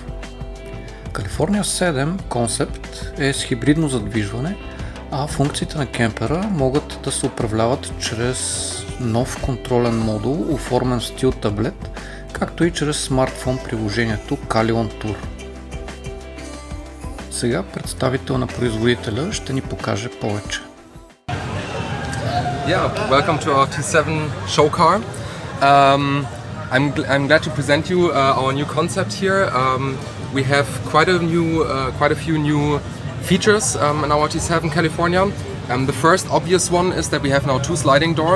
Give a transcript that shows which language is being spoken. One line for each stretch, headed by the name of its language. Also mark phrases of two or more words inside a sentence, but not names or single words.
Bulgarian: California 7 концепт е с хибридно задвижване, а функциите на кемпера могат да се управляват чрез нов контролен модул, оформен в стил таблет, както и чрез смартфон приложението Caravan Salon. Сега представител на производителя ще ни покаже повече.
English: Yeah, welcome to our T7 show car. I'm glad to present you our new concept here. We have quite a few new features in our T7 California. The first obvious one is that we have now two sliding doors.